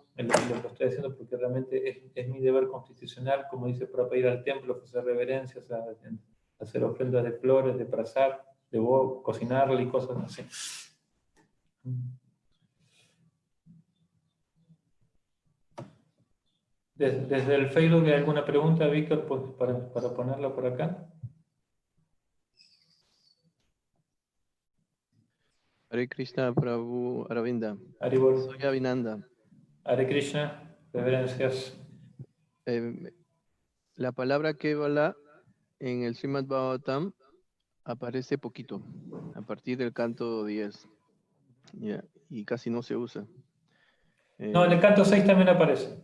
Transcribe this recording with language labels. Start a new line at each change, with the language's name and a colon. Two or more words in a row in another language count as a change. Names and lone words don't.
Spanish: Lo estoy haciendo porque realmente es mi deber constitucional, como dice, para pedir al templo, hacer reverencias, hacer ofrendas de flores, de prasad, de cocinarle y cosas así. Desde el Facebook, ¿hay alguna pregunta, Víctor, pues, para ponerla por acá? Hare Krishna Prabhu Aravinda. Haribol. Soy Avinanda. Hare Krishna, reverencias. La palabra Kevala en el Srimad Bhagavatam aparece poquito, a partir del canto 10. Y casi no se usa. No, en el canto 6 también aparece.